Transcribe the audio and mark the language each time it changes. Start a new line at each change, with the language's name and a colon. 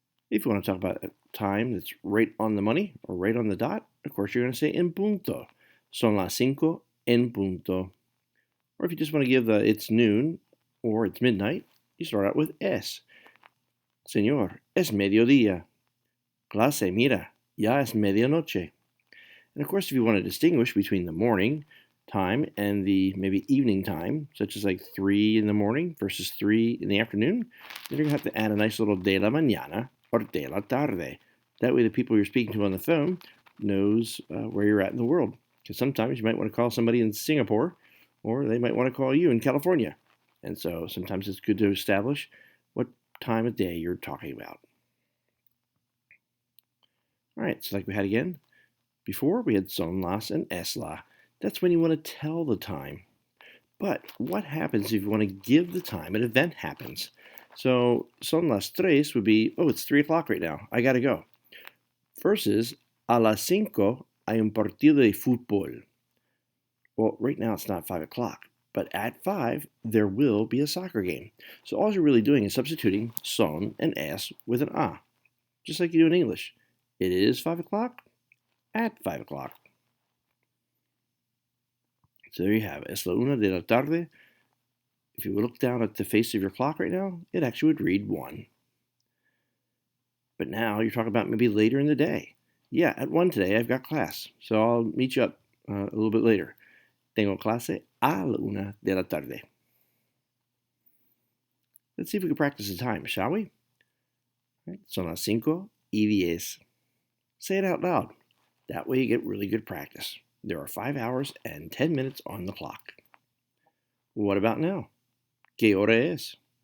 English: If you want to talk about a time that's right on the money or right on the dot, of course you're going to say en punto.
Spanish: Son las 5 en punto.
English: Or if you just want to give it's noon or it's midnight, you start out with es.
Spanish: Señor, es mediodía. Clase, mira, ya es medianoche.
English: And of course, if you want to distinguish between the morning time and the maybe evening time, such as like 3 in the morning versus 3 in the afternoon, then you're going to have to add a nice little de la mañana or de la tarde. That way the people you're speaking to on the phone knows where you're at in the world. Because sometimes you might want to call somebody in Singapore, or they might want to call you in California. And so sometimes it's good to establish what time of day you're talking about. All right, so like we had again, before we had son las and es la. That's when you want to tell the time. But what happens if you want to give the time an event happens? So son las 3 would be, oh, it's 3 o'clock right now. I got to go.
Spanish: Versus a las 5 hay un partido de fútbol.
English: Well, right now it's not 5 o'clock, but at 5 there will be a soccer game. So all you're really doing is substituting son and es with an a, just like you do in English. It is 5 o'clock at 5 o'clock. So there you have it.
Spanish: Es la 1 de la tarde.
English: If you look down at the face of your clock right now, it actually would read 1. But now you're talking about maybe later in the day. Yeah, at 1 today I've got class, so I'll meet you up a little bit later.
Spanish: Tengo clase a la 1 de la tarde.
English: Let's see if we can practice the time, shall we?
Spanish: Son las 5:10.
English: Say it out loud. That way you get really good practice. There are 5 hours and 10 minutes on the clock. What about now?
Spanish: ¿Qué hora es?